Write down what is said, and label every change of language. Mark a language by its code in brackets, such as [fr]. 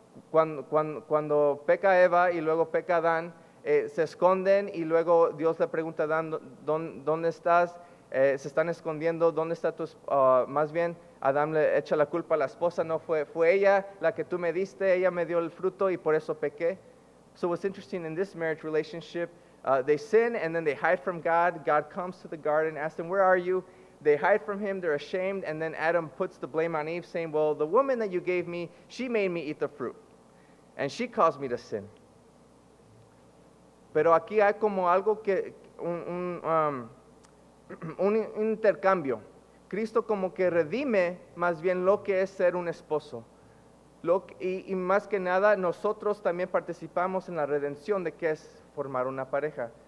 [es] Cuando peca Eva y luego peca Adán, se esconden y luego Dios le pregunta a Adán, ¿dónde estás? Se están escondiendo, ¿dónde está tu más bien Adán le echa la culpa a la esposa, no fue ella la que tú me diste, ella me dio el fruto y por eso pequé. [en] So what's interesting in this marriage relationship, they sin and then they hide from God. God comes to the garden, asks them, where are you? They hide from him, they're ashamed, and then Adam puts the blame on Eve, saying, well, the woman that you gave me, she made me eat the fruit, and she caused me to sin. [es] Pero aquí hay como algo que, un intercambio. Cristo como que redime más bien lo que es ser un esposo. Y más que nada, nosotros también participamos en la redención de que es formar una pareja.